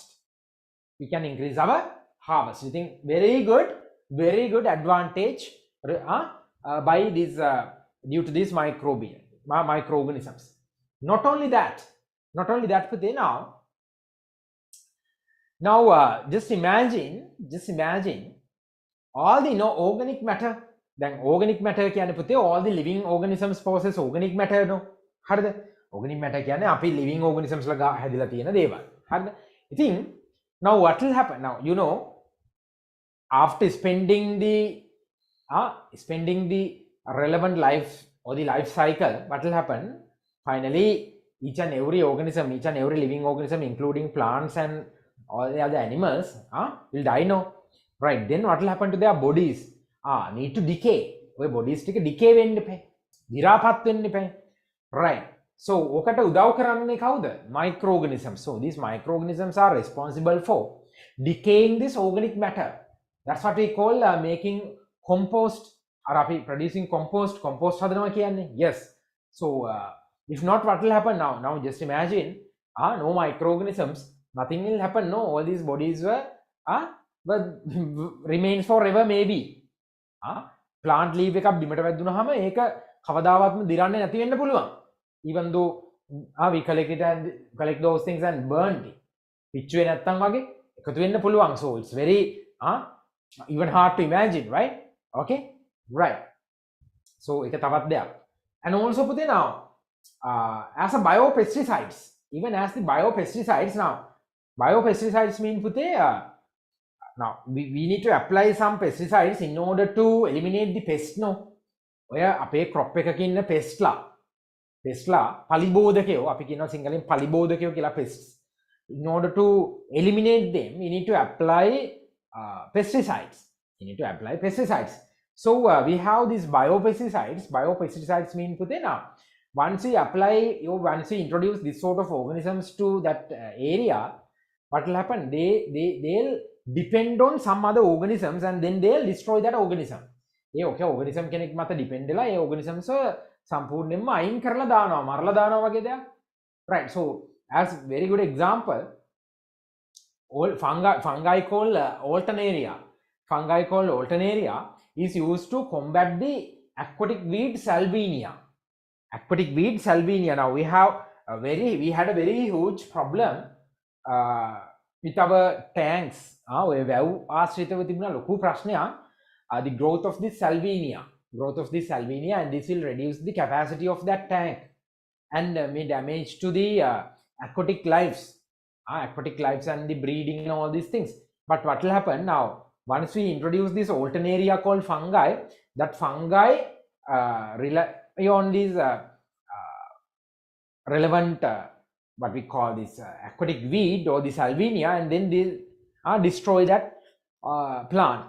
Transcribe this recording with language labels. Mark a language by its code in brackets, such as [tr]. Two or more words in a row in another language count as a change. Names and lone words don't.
[en] We think very good advantage by this due to these microorganisms. Not only that, but now just imagine all the organic matter. Then organic matter [si] කියන්නේ පුතේ [en] all the living organisms possess organic matter, no? [si] හරිද? [en] Organic matter [si] කියන්නේ අපි [en] living organisms [si] ලා හැදිලා තියෙන දේවල්. හරිද? [en] ඉතින් now what will happen? Now you know, after spending the relevant life or the life cycle, what will happen? Finally, each and every living organism, including plants and all the other animals, will die, no? Right? Then what will happen to their bodies? Need to decay. [si] ඔය bodies ටික decay වෙන්න එපා. දිරාපත් වෙන්න එපා. [en] Right? So [si] ඔකට උදව් කරන්නේ කවුද? [en] Microorganisms. So these microorganisms are responsible for decaying this organic matter. That's what we call making compost, or producing compost [si] හදනවා කියන්නේ. [en] Yes. So if not, what will happen now? Now just imagine, no microorganisms, nothing will happen. No, all these bodies were remains forever maybe. Plant leaf [si] එකක් බිමට වැදුනහම ඒක කවදාවත්ම දිරන්නේ නැති වෙන්න පුළුවන්. [en] Even though we collect those things and burned it. [si] පිච්චුවේ නැත්තම් වගේ එකතු වෙන්න පුළුවන්. [en] So it's very even hard to imagine, right? Okay, right. So [si] ඒක තවත් දෙයක්. [en] And also put it now, as a biopesticides, even as the biopesticides now, biopesticides mean put now we need to apply some pesticides in order to eliminate the pest. No, [si] ඔය අපේ crop එකක ඉන්න pestලා පලිබෝධකයෝ, අපි කියනවා සිංහලෙන් පලිබෝධකයෝ කියලා pests. [en] In order to eliminate them, we need to apply pesticides. So we have these biopesticides. Biopesticides mean put now, once we introduce this sort of organisms to that area, what will happen? They'll depend on some other organisms, and then they'll destroy that organism. [si] organism කෙනෙක් මත depend වෙලා ඒ organisms සම්පූර්ණයෙන්ම අයින් කරලා දානවා, මරලා දානවා වගේ දෙයක්. [en] Right. So as very good example, fungi called Alternaria is used to combat the aquatic weed Salvinia. Now we had a very huge problem with our tanks. [si] ඔය වැව් ආශ්‍රිතව තිබුණා ලොකු ප්‍රශ්නයක්, [en] the growth of this Salvinia, and this will reduce the capacity of that tank and may damage to the aquatic lives and the breeding and all these things. But what will happen now, once we introduce this Alternaria called fungi, that fungi rely on these relevant what we call this aquatic weed or the Salvinia, and then they destroy that plant.